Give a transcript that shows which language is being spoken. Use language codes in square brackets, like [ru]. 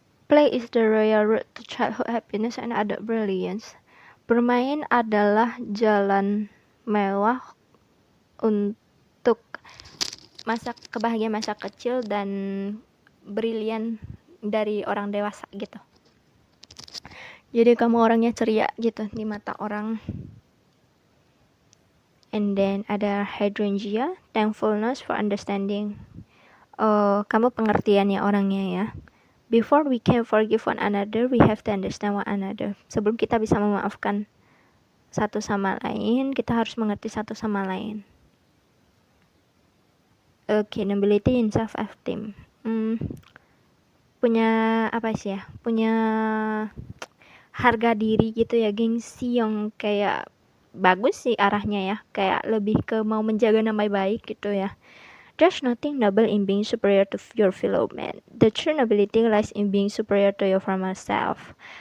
[en] Play is the royal road to childhood happiness and adult brilliance. [id] Bermain adalah jalan mewah untuk kebahagiaan masa kecil dan brilian dari orang dewasa gitu. Jadi kamu orangnya ceria gitu di mata orang. [en] And then ada hydrangea, thankfulness for understanding. [id] Kamu pengertian ya orangnya ya. [en] Before we can forgive one another, we have to understand one another. [id] Sebelum kita bisa memaafkan satu sama lain, kita harus mengerti satu sama lain. [en] Okay, nobility in self-esteem. [id] Punya apa sih ya? Punya harga diri gitu ya, gengsi yang kayak bagus sih arahnya ya. Kayak lebih ke mau menjaga nama baik gitu ya. [en] There's nothing noble in being superior to your fellow man. The true nobility lies in being superior to your former self.